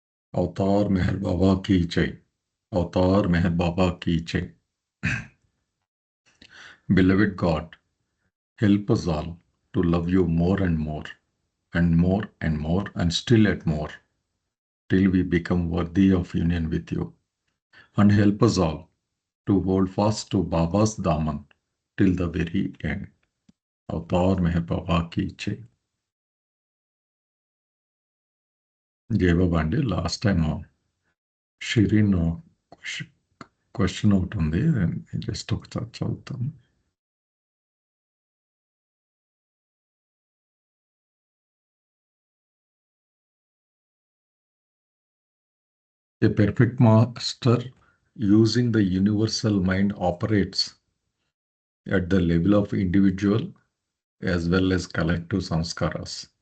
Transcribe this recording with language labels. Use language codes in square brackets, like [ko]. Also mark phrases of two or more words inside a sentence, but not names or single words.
[hi] अवतार मेहर बाबा की जय। अवतार मेहर बाबा की जय। [en] Beloved God, help us all to love you more and more, and more and more, and still at more, till we become worthy of union with you. And help us all to hold fast to Baba's Daman till the very end. [hi] अवतार मेहर बाबा की जय. [te] జయ బాబా అండి. [en] last time [te] షిరీన్ క్వశ్చన్ ఒకటి ఉంది, జస్ట్ ఒకసారి చదువుతాను. [en] A perfect master using the universal mind operates at the level of individual as well as collective samskaras.